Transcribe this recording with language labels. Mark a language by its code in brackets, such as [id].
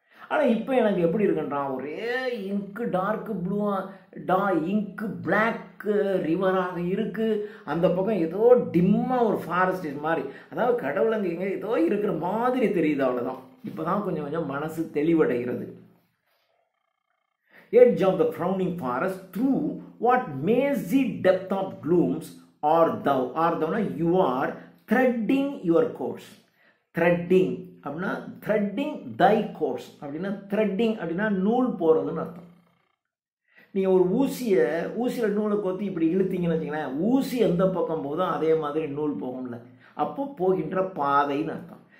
[ta] ஆனால் இப்போ எனக்கு எப்படி இருக்குன்றான், ஒரே இங்கு டார்க் ப்ளூவா இங்கு பிளாக் ரிவராக இருக்குது. அந்த பக்கம் ஏதோ டிம்மாக ஒரு ஃபாரஸ்ட் மாதிரி, அதாவது கடவுள் அங்கே எங்கே ஏதோ இருக்கிற மாதிரி தெரியுது. அவ்வளோதான். இப்போ தான் கொஞ்சம் கொஞ்சம் மனசு தெளிவடைகிறது. [en] Edge of the frowning forest through what mazy depth of glooms are thou you are threading your course. [ta] Threading அப்படின்னா [en] threading thy course [ta] அப்படின்னா threading அப்படின்னா நூல் போகிறதுன்னு அர்த்தம். நீங்கள் ஒரு ஊசியில் நூலை கோத்தி இப்படி இழுத்தீங்கன்னு வச்சிங்களேன், ஊசி எந்த பக்கம் போதோ அதே மாதிரி நூல் போகும்ல, அப்போ போகின்ற பாதைன்னு அர்த்தம்.